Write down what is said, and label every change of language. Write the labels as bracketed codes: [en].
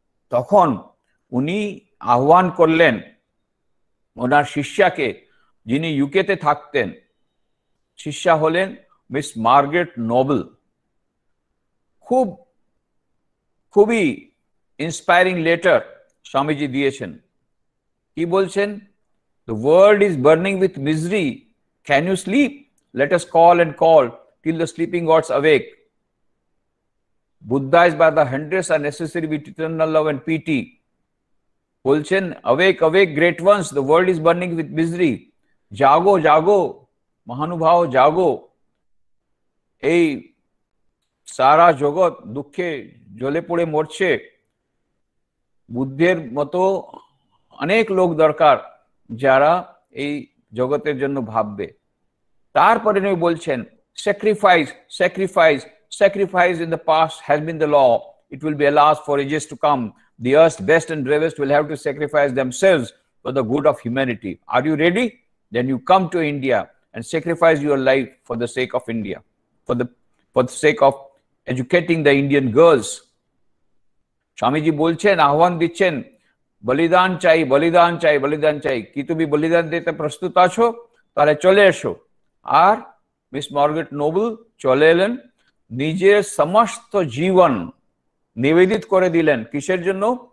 [bn] তখন উনি আহ্বান করলেন ওনার শিষ্যাকে, যিনি ইউকেতে থাকতেন। শিষ্যা হলেন মিস মার্গারেট নোবেল। খুবই [en] inspiring letter [bn] স্বামীজি দিয়েছেন। কি বলছেন? [en] The world is burning with misery. Can you sleep? Let us call and call till the sleeping gods awake. Buddha is by the hundreds are necessary with eternal love and pity. [bn] বলছেন, [en] awake, awake, great ones, the world is burning with misery. [bn] জাগো, জাগো, মহানুভাব, জাগো। এই সারা জগৎ দুঃখে জ্বলে পড়ে মরছে। বুদ্ধের মতো অনেক লোক দরকার যারা এই জগতের জন্য ভাববে। তারপরে উনি বলছেন, [en] Sacrifice, sacrifice, sacrifice in the past has been the law. It will be alas for ages to come. The earth's best and bravest will have to sacrifice themselves for the good of humanity. Are you ready? Then you come to India and sacrifice your life for the sake of India, for the sake of educating the Indian girls. [bn] Swamiji বলছেন, আহ্বান দিচ্ছেন, বলিদান চাই, বলিদান চাই, বলিদান চাই। কি তুমি বলিদান দিতে প্রস্তুত আছো? তাহলে চলে এসো। আর মিস মার্গারেট নোবেল চলে এলেন, নিজের সমস্ত জীবন নিবেদিত করে দিলেন। কিসের জন্য?